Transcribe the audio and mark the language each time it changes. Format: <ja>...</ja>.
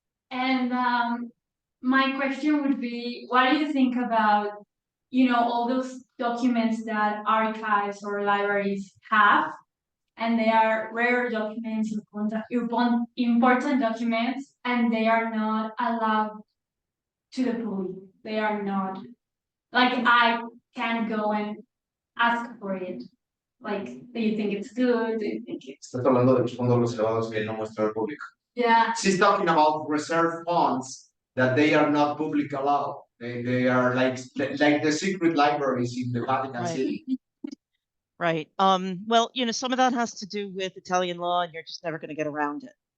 <en>And my question would be, what do you think about, all those documents that archives or libraries have, and they are rare documents, important documents, and they are not allowed to the public. They are not, like, I can't go and ask for it. Like, do you think it's good? Do you think it's...</en> <es>Estás hablando de los fondos reservados que no muestra al público.</es> <en>Yeah. She's talking about reserve funds that they are not public allowed. They are like the secret libraries in the Vatican Right. City. Right. Well, some of that has to do with Italian law, and you're just never going to get around it.</en>